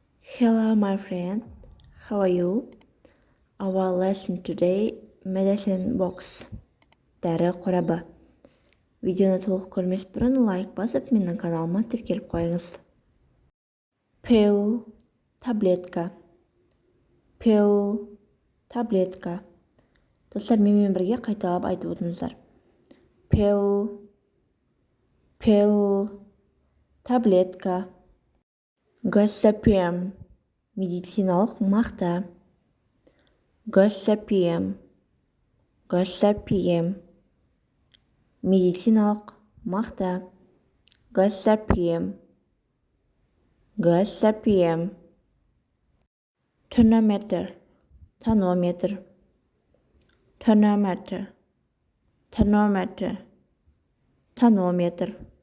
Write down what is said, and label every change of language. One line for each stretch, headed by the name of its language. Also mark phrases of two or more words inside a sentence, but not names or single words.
English: Hello, my friend. How are you? Our lesson today, medicine box.
Kazakh: Дәрі қорабы. Видеоны толық көрмес бұрын лайк басып, менің каналыма тіркеліп қойыңыз. Pill, таблетка. Pill, таблетка. Достар, менімен бірге қайталап айтып отырыңыздар. Pill, таблетка. Gossypium, медициналық мақта. Gossypium, медициналық мақта.
English: Gossypium, tonometer, tonometer.